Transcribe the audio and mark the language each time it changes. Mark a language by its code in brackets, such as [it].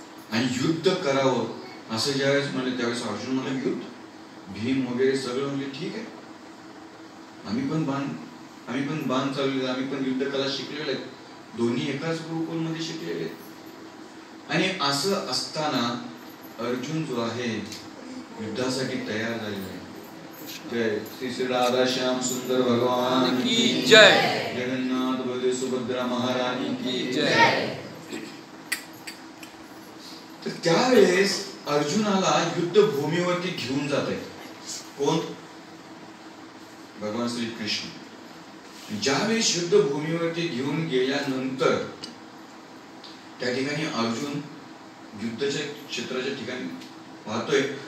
[mr] आणि युद्ध करावं असं ज्यावेळेस म्हणले, त्यावेळेस अर्जुन म्हणला युद्ध, भीम वगैरे सगळं म्हणजे ठीक आहे, आम्ही पण बाण चालवले, आम्ही पण युद्ध कला शिकलेले आहेत, दोन्ही एकाच गुरुकुलमध्ये शिकलेले आहेत. आणि असं असताना अर्जुन जो आहे युद्धासाठी तयार झालेला आहे. [hi] जय श्री श्री राधा श्याम सुंदर भगवान की जय. जगन्नाथ बलदेव सुभद्रा महारानी की जय. [mr] तर त्यावेळेस अर्जुनाला युद्ध भूमीवरती घेऊन जात आहे कोण? भगवान श्री कृष्ण. ज्यावेळेस युद्ध भूमीवरती घेऊन गेल्यानंतर त्या ठिकाणी अर्जुन युद्धाच्या क्षेत्राच्या ठिकाणी पाहतोय.